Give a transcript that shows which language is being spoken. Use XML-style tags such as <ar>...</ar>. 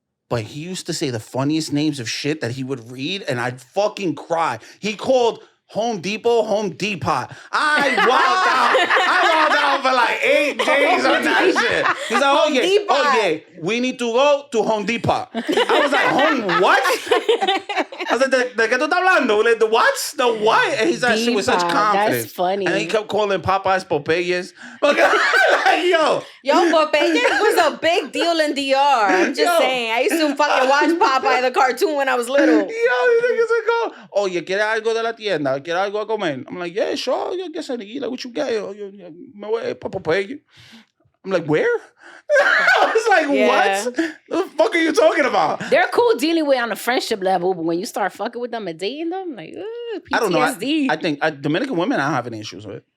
<en>But he used to say the funniest names of shit that he would read and I'd fucking cry. He called Home Depot, Home Depot. I walked out for like 8 days on that shit. He's like, Home Depot. we need to go to Home Depot. I was like, home what? I was like,</en> <es>¿de qué tú estás hablando?</es> <en>Like, the what? The what? And he's like, shit with such Depot, confidence. that's funny. And he kept calling Popeyes Popeyes. Like, yo. Popeyes was a big deal in DR. I'm just saying. I used to fucking watch Popeye the cartoon when I was little. Yo, these niggas are go,</en> <es>oye, ¿quieres algo de la tienda? ¿Quieres algo a comer?</es> <en>I'm like, yeah, sure. Yeah, guess I need. Like, what you get?</en> <es>Me voy pa Popeye.</es> <en>I'm like, where? I was like, what? The fuck are you talking about? They're cool dealing with on a friendship level, but when you start fucking with them and dating them, like, PTSD. I don't know. I think Dominican women I don't have any issues with.</en>